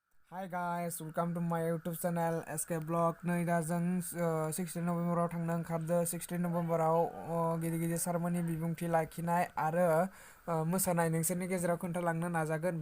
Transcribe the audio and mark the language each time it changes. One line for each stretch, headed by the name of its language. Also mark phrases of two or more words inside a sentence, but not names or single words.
English: Hi guys, welcome to my YouTube channel SK Blog.
Bodo: नै दा जों 16 नभेम्बराव थांनो ओंखारदो। 16 नभेम्बराव गिदिर गिदिर सारमोननि बिबुंथि लाखिनाय आरो मोसानाय नोंसोरनि गेजेराव खोन्थालांनो नाजागोन।